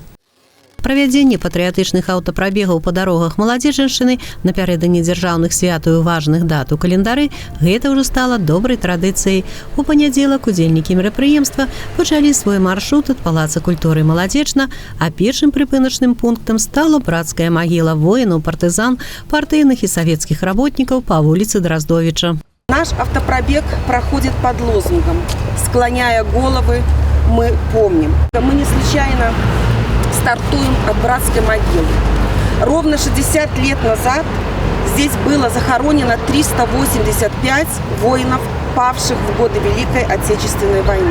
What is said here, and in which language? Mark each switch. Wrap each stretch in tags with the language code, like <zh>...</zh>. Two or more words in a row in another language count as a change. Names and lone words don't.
<be>Правядзенне патрыятычных аўтапрабегаў па дарогах Маладзечаншчыны напярэдадні дзяржаўных святаў і важных дат у календары гэта ўжо стала добрай традыцыяй. У панядзелак удзельнікі мерапрыемства пачалі свой маршрут ад палаца культуры Маладзечна, а першым прыпыначным пунктам стала брацкая магіла воінаў, партызан, партыйных і савецкіх работнікаў па вуліцы Драздовіча.</be> <ru>Наш автопробег проходит под лозунгом «Склоняя головы, мы помним». Мы не случайно стартуем от братской могилы. Ровно 60 лет назад здесь было захоронено 385 воинов, павших в годы Великой Отечественной войны.</ru>